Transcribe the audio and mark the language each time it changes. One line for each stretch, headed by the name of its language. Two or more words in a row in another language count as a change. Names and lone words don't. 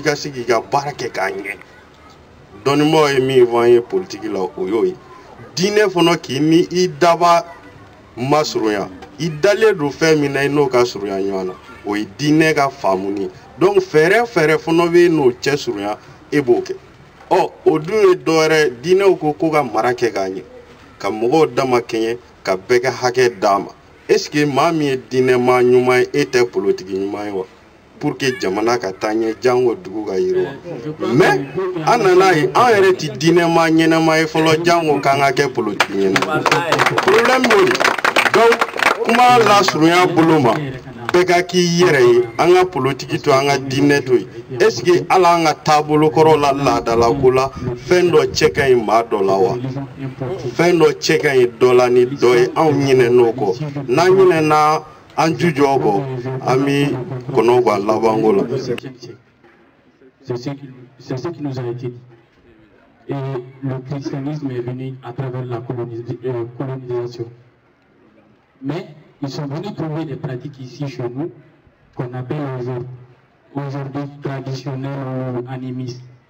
Bambara: ka se k'i ka baara kɛ k'a ɲɛ dɔnnibaaw ye min fɔ an ye politiki la o y'o ye diinɛ fana k'i ni i daba ma surunya i dalen don fɛn min na i n'o ka surunya ɲɔgɔn na o ye diinɛ ka faamuni donc fɛɛrɛ fɛɛrɛ fana bɛ n'o cɛ surunya e b'o kɛ o dun ye dɔwɛrɛ diinɛw ko ka mara kɛ k'a ɲɛ ka mɔgɔw dama kɛɲɛ ka bɛɛ ka hakɛ d'a ma
French: est ce que
Bambara: maa min ye diinɛma ɲuman ye e tɛ politiki ɲuman ye wa
French: pour que
Bambara: jamana ka taa ɲɛ jango dugu ka yiriwa mais an nana ye an yɛrɛ tɛ diinɛma ɲɛnama ye fɔlɔ jango k'an ka kɛ politiki ɲɛnama problème y'o de donc kuma lasurunya bolo ma bɛɛ ka k'i yɛrɛ ye an ka politiki to an ka diinɛ to yen
French: est ce que
Bambara: ala an ka taabolo kɔrɔ la laadala ko la fɛn dɔ cɛ ka ɲi maa dɔ la wa fɛn dɔ cɛ ka ɲi dɔ la ni dɔ ye anw ɲinɛn'o kɔ n'an ɲinɛna an jujɔ kɔ an bɛ kɔnɔ gan labanko la.
French: C'est ce qui nous a été dit. Et le christianisme est venu à travers la colonisation. Mais ils sont venus trouver des pratiques ici chez nous qu'on appelle aujourd'hui traditionnelles ou animistes.